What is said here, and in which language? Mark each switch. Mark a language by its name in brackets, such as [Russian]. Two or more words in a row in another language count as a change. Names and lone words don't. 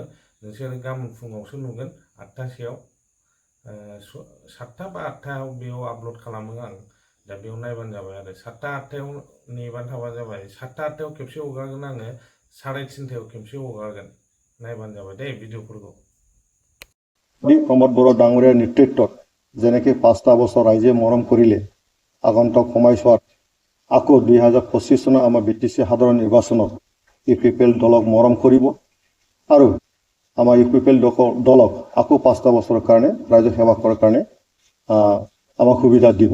[Bodo] नोंसोर गाबोन फुङावसो नुगोन 8टासोआव, 7टा बा 8टायाव बेयाव आपल'ड खालामो आं। दा बेयाव नायबानो जाबाय आरो 7टा 8टायाव नेबानो थाबानो जाबाय। 7टा 8टायाव खेबसे हगारगोन आङो, 3:30टायाव खेबसे हगारगोन। नायबानो जाबाय दे भिडिअफोरखौ। [Assamese] प्रमोद बर' डाঙৰীয়াৰ নেতৃত্বত যেনেকৈ 5টা বছৰ ৰাইজে মৰম কৰিলে, আগন্তুক সময়ছোৱাত আকৌ 2025 চনৰ আমাৰ BTC সাধাৰণ নিৰ্বাচনত ইউপিপিএল দলক মৰম কৰিব আৰু আমাৰ ইউপিপিএল দলক আকৌ 5টা বছৰৰ কাৰণে ৰাইজক সেৱা কৰাৰ কাৰণে আমাক সুবিধা দিব।